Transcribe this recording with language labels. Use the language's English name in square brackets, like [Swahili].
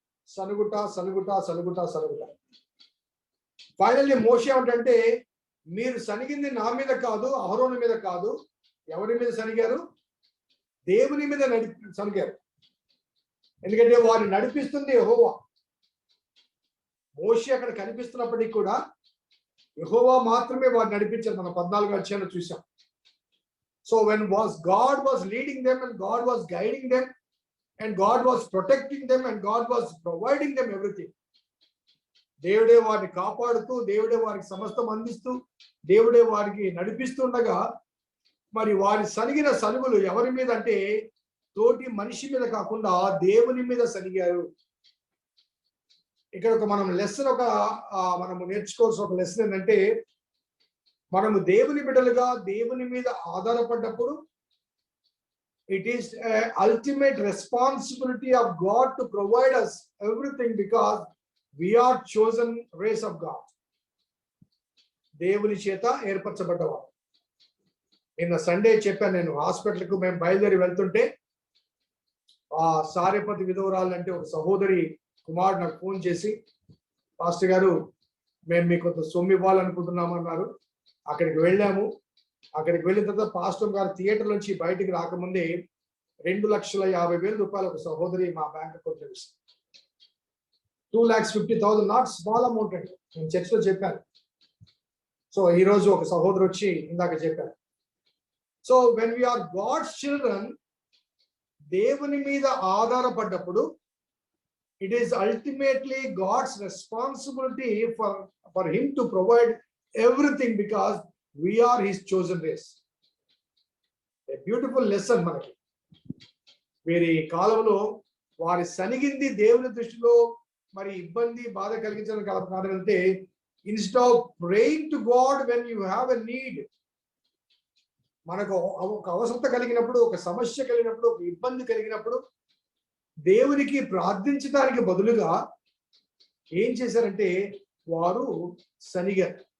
[Telugu] సనుగుట సనుగుట సనుగుట సనుగుట. Finally మోషే ఏమంటే, మీరు సనిగింది నా మీద కాదు, అహరోను మీద కాదు, ఎవరి మీద సనిగారు? దేవుని మీద సనిగారు. ఎందుకంటే వారిని నడిపిస్తుంది యెహోవా. మోషే అక్కడ కనిపిస్తున్నప్పటికీ కూడా యెహోవా మాత్రమే వారిని నడిపించారు. మనం 14వ అధ్యాయంలో చూసాం. [English] So when God was leading them and God was guiding them and God was protecting them and God was providing them everything. [Telugu] దేవుడే వారిని కాపాడుతూ, దేవుడే వారికి సమస్తం అందిస్తూ, దేవుడే వారికి నడిపిస్తుండగా మరి వారి సనిగిన సనుగులు ఎవరి మీద అంటే తోటి మనిషి మీద కాకుండా దేవుని మీద సనిగారు. ఇక్కడ మనం మనము నేర్చుకోవాల్సిన ఒక లెసన్ ఏంటంటే, మనము దేవుని బిడ్డలుగా దేవుని మీద ఆధారపడ్డప్పుడు [English] it is a ultimate responsibility of God to provide us everything because we are chosen race of God. [Telugu] దేవుని చేత ఏర్పరచబడ్డవారు. నిన్న సండే చెప్పాను, నేను హాస్పిటల్కు మేము బయలుదేరి వెళ్తుంటే సారేపతి విధవరాలు అంటే ఒక సహోదరి కుమారుడు నాకు ఫోన్ చేసి, పాస్టర్ గారు మేము మీకు కొంత సొమ్ము ఇవ్వాలనుకుంటున్నాము అన్నారు. అక్కడికి వెళ్ళాము. అక్కడికి వెళ్ళిన తర్వాత పాస్టర్ గారు థియేటర్ నుంచి బయటికి రాకముందే 2,50,000 రూపాయలు ఒక సహోదరి మా బ్యాంక్ అకౌంట్ వేసింది. 2,50,000 [English] not small amount [Telugu] అండి. నేను చర్చలో చెప్పాను. సో ఈ రోజు ఒక సహోదరు వచ్చి ఇందాక చెప్పారు. [English] so when we are God's children, [Telugu] దేవుని మీద ఆధారపడ్డప్పుడు [English] it is ultimately God's responsibility for him to provide everything because we are his chosen race. A beautiful lesson [Telugu] మనకి. వీరి కాలంలో వారి సనిగింది దేవుని దృష్టిలో మరి ఇబ్బంది బాధ కలిగించడం కాదంటే, [English] instead of praying to God when you have a need, [Telugu] మనకు ఒక అవసరత కలిగినప్పుడు, ఒక సమస్య కలిగినప్పుడు, ఒక ఇబ్బంది కలిగినప్పుడు దేవునికి ప్రార్థించడానికి బదులుగా ఏం చేశారంటే వారు సనిగారు.